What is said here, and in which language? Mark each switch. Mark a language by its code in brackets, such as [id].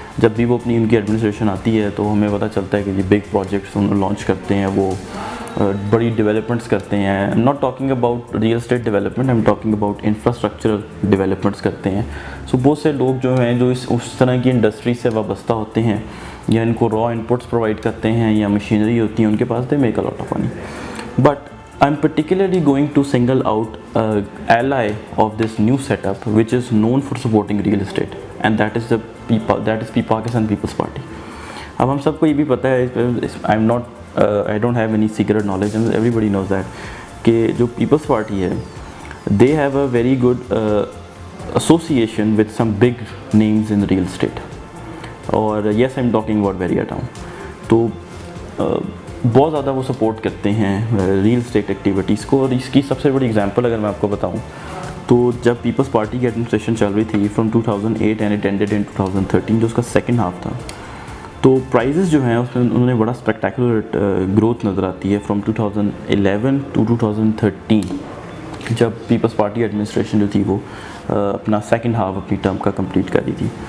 [ur] جب بھی وہ اپنی ان کی ایڈمنسٹریشن آتی ہے تو ہمیں پتہ چلتا ہے کہ یہ بگ پروجیکٹس انہوں لانچ کرتے ہیں, وہ بڑی ڈیولپمنٹس کرتے ہیں. [en] I am not talking about real estate development, I am talking about infrastructural developments [ur] کرتے ہیں. سو بہت سے لوگ جو ہیں جو اس طرح کی انڈسٹری سے وابستہ ہوتے ہیں یا ان کو را انپٹس پرووائڈ کرتے ہیں یا مشینری ہوتی ہیں ان کے پاس, [en] They make a lot of money. But I am particularly going to single out ally of this new setup which is known for supporting real estate, and that is Pakistan People's Party. [ur] اب ہم سب کو یہ بھی پتہ ہے, [en] I don't have any secret knowledge and everybody knows that [ur] کہ جو [en] People's Party ہے they have a very good association with some big names in real estate. اور yes, I'm talking about Varia Town. [ur] تو بہت زیادہ وہ support کرتے ہیں ریل اسٹیٹ ایکٹیویٹیز کو. اور اس کی سب سے بڑی اگزامپل اگر میں آپ کو بتاؤں تو جب پیپلز پارٹی کی ایڈمنسٹریشن چل رہی تھی [en] from 2008 and it ended in 2013, [ur] جو اس کا سیکنڈ ہاف تھا, تو پرائزز جو ہیں اس میں انہوں نے بڑا اسپیکٹیکولر گروتھ نظر آتی ہے [en] from 2011 to 2013, [ur] جب پیپلز پارٹی ایڈمنسٹریشن جو تھی وہ اپنا سیکنڈ ہاف اپنی ٹرم کا کمپلیٹ کر رہی تھی.